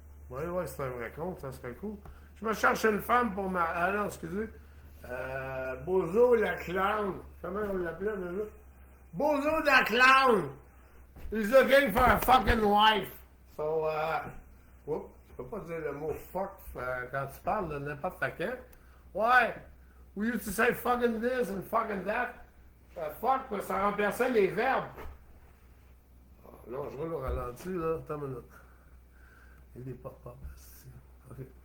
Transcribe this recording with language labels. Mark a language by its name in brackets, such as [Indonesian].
[French] Ouais, c'est un vrai compte, ça serait cool. Je me cherche une femme pour ma... Ah non, excusez. Bozo la clown. Comment on l'appelait déjà? [English] Bozo la clown! He's looking for a fucking wife. So, whoop. [French] peux pas dire le mot fuck quand tu parles de n'importe quand. [English] Ouais, we used to say fucking this and fucking that. [French] Fuck, ça remplaçait les verbes. Oh, non, je roule au ralenti, là. Attends une minute. Il y a des pop-up ici. OK.